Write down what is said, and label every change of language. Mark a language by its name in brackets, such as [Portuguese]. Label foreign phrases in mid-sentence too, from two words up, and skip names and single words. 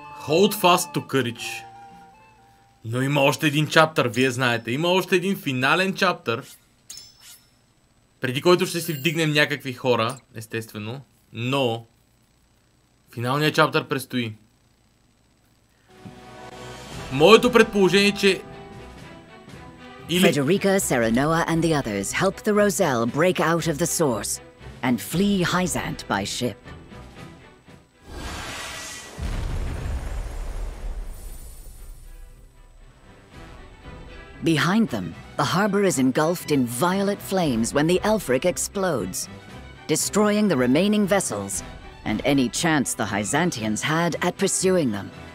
[English] Hold fast to courage. [Bulgarian] Но има още един чаптър, вие знаете. Има още един финален чаптър, преди който ще си вдигнем някакви хора, естествено. Но финалният чаптър предстои. Моето предположение, че [English] Frederica, Serenoa, and the others help the Roselle break out of the source and flee Hyzant by ship. Behind them, the harbor is engulfed in violet flames when the Elfric explodes, destroying the remaining vessels and any chance the Hyzantians had at pursuing them.